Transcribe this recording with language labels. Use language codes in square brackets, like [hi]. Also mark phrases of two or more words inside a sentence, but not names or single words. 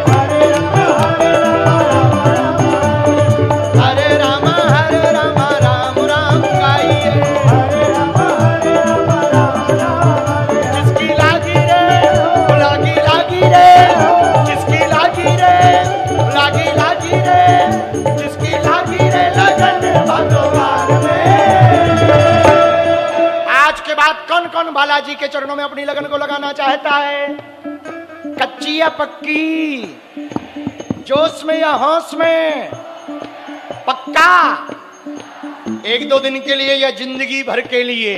[hi] हरे राम राम राम गाइए। जिसकी लागी रे लागी लागी रे, जिसकी लागी रे लागी लागी रे, जिसकी लागी रे लगन भगवान में। आज के बाद कौन कौन बालाजी के चरणों में अपनी लगन को लगाना चाहता है? कच्ची या पक्की, जोश में या होश में? पक्का 1-2 दिन के लिए या जिंदगी भर के लिए?